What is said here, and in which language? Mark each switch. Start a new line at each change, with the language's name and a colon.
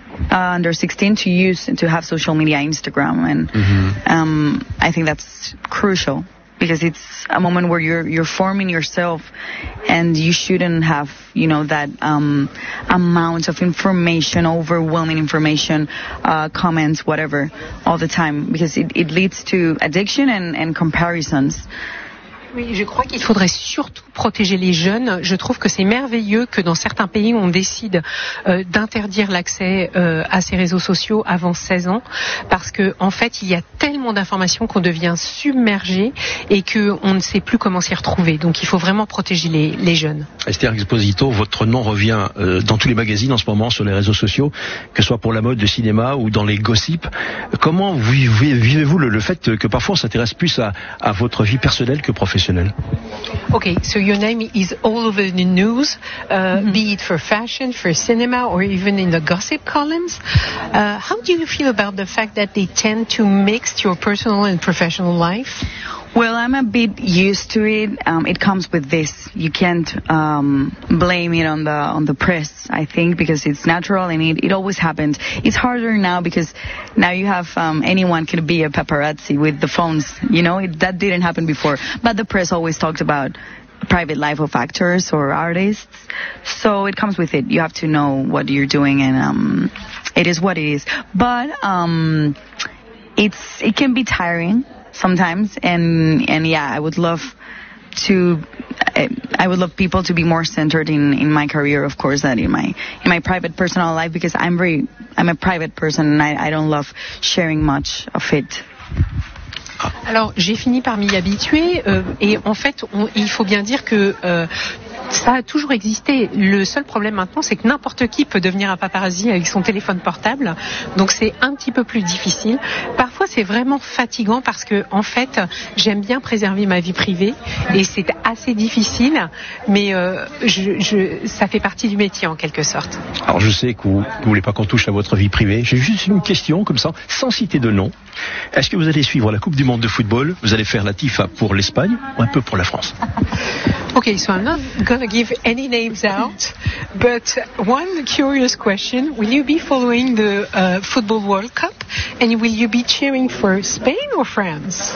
English: Under 16 to have social media, Instagram, and I think that's crucial because it's a moment where you're forming yourself, and you shouldn't have, you know, that amount of information, overwhelming information, comments, whatever, all the time, because it leads to addiction and comparisons.
French: Oui, je crois qu'il faudrait surtout protéger les jeunes. Je trouve que c'est merveilleux que dans certains pays, on décide d'interdire l'accès à ces réseaux sociaux avant 16 ans. Parce que, en fait, il y a tellement d'informations qu'on devient submergé et qu'on ne sait plus comment s'y retrouver. Donc, il faut vraiment protéger les jeunes. Esther Exposito, votre nom revient dans tous les magazines en ce moment sur les réseaux sociaux, que ce soit pour la mode, le cinéma ou dans les gossips. Comment vivez-vous le fait que parfois on s'intéresse plus à votre vie personnelle que professionnelle?
English: Okay, so your name is all over the news, be it for fashion, for cinema, or even in the gossip columns. How do you feel about the fact that they tend to mix your personal and professional life? Well, I'm a bit used to it. It comes with this. You can't blame it on the press, I think, because it's natural and it always happens. It's harder now because now you have anyone can be a paparazzi with the phones. You know, that didn't happen before. But the press always talked about private life of actors or artists. So it comes with it. You have to know what you're doing, and it is what it is. But it can be tiring sometimes, and yeah, I would love people to be more centered in my career, of course, than in my private personal life, because I'm a private person and I don't love sharing much of it.
French: Alors, j'ai fini par m'y habituer, et en fait, il faut bien dire que ça a toujours existé. Le seul problème maintenant, c'est que n'importe qui peut devenir un paparazzi avec son téléphone portable. Donc, c'est un petit peu plus difficile. Parfois, c'est vraiment fatigant parce que, en fait, j'aime bien préserver ma vie privée et c'est assez difficile. Mais ça fait partie du métier, en quelque sorte. Alors, je sais que vous voulez pas qu'on touche à votre vie privée. J'ai juste une question, comme ça, sans citer de nom. Est-ce que vous allez suivre la Coupe du Monde de football? Vous allez faire la TIFA pour l'Espagne ou un peu pour la France?
English: Okay, so I'm not going to give any names out, but one curious question. Will you be following the Football World Cup, and will you be cheering for Spain or France?